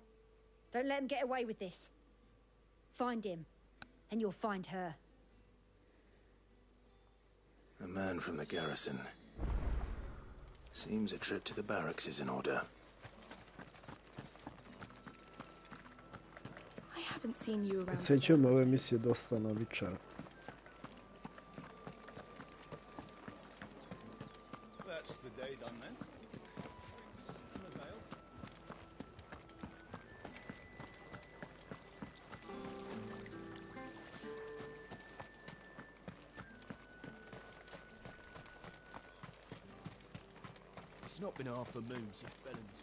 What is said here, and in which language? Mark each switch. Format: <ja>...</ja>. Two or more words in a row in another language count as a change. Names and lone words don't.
<en>Don't let him get away with this. Find him, and you'll find her. A man from the garrison. Seems a trip to the barracks is in order. I haven't seen you around.</en> <sr>Ocenjujem ove misije dosta na Witchera.</sr> <en>That's the day done then. It's not been half a moon since Bellum's.</en>